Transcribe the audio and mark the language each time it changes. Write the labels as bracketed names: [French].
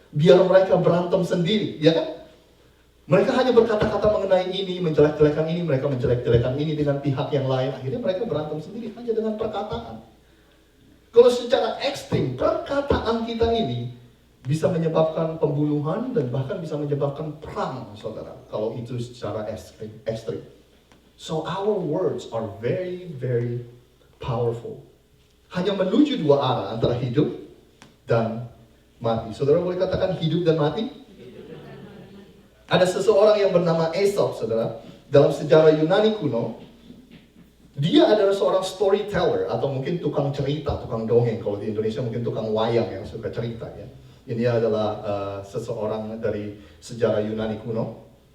[Indonesian] Biar mereka berantem sendiri, ya kan? Mereka hanya berkata-kata mengenai ini, menjelek-jelekan ini, mereka menjelek-jelekan ini dengan pihak yang lain. Akhirnya mereka berantem sendiri hanya dengan perkataan. Kalau secara ekstrim, perkataan kita ini bisa menyebabkan pembunuhan dan bahkan bisa menyebabkan perang, saudara. Kalau itu secara ekstrim. [English] So our words are very, very powerful. [Indonesian] Hanya menuju dua arah, antara hidup dan mati. Saudara boleh katakan hidup dan mati? Ada seseorang yang bernama Aesop, saudara. Dalam sejarah Yunani kuno, dia adalah seorang storyteller, atau mungkin tukang cerita, tukang dongeng. Kalau di Indonesia mungkin tukang wayang yang suka cerita, ya. Ini adalah seseorang dari sejarah Yunani kuno.